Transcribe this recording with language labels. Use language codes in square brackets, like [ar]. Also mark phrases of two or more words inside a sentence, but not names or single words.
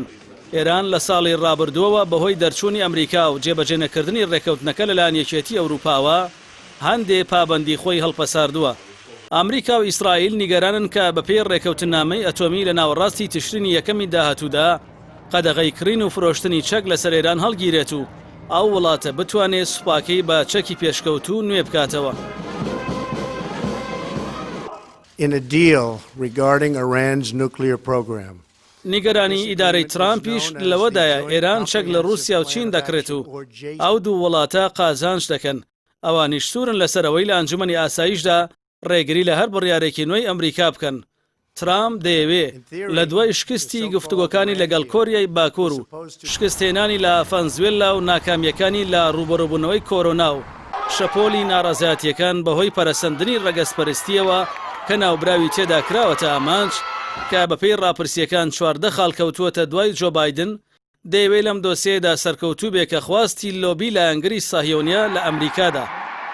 [ckb] ئێران لە ساڵی ڕابردووەوە بەهۆی دەرچوونی ئەمریکا و جێبەجێنەکردنی ڕێکەوتنەکە لەلایەن یەکێتی ئەوروپاوە هەندێ پابەندی خۆی هەڵپەساردووە. ئەمریکا و ئیسرائیل نیگەرانن کە بەپێی ڕێکەوتنامەی ئەتۆمی لە ناوەڕاستی تشرینی یەکەمی داهاتوودا قەدەغەی کڕین و فرۆشتنی چەک لەسەر ئێران هەڵگیرێت و ئەو وڵاتە بتوانێت سوپاکەی بە چەکی پێشکەوتوو نوێ بکاتەوە. [en] In a deal regarding Iran's nuclear program. [ckb] نیگەرانی ئیدارەی ترامپیش لەوەدایە ئێران چەک لە رووسیا و چین دەکرێت و ئەو دوو وڵاتە قازانج دەکەن. ئەوانیش سوورن لەسەرەوەی لە ئەنجومەنی ئاسایشدا ڕێگری لە هەر بڕیارێکی نوێی ئەمریکا بکەن. ترامپ دەیەوێ لە دوای شکستی گفتوگۆکانی لەگەڵ کۆریای باکوور و شکستێنانی لە ڤەنزوێلا و ناکامیەکانی لە ڕوبەڕووبوونەوەی کۆرۆنا و شەپۆلی ناڕەزایەتیەکان بەهۆی پەرەسەندنی ڕەگەزپەرستیەوە کە ناوبراوی تێدا کراوەتە ئامانج کە بەپێی ڕاپرسیەکان 14 خاڵ کەوتووەتە دوای جۆ بایدن دەیەوێت لەم دۆسیەدا سەرکەوتوو بێ کە خواستی لۆبی لایەنگری ساهیۆنیا لە ئەمریکادا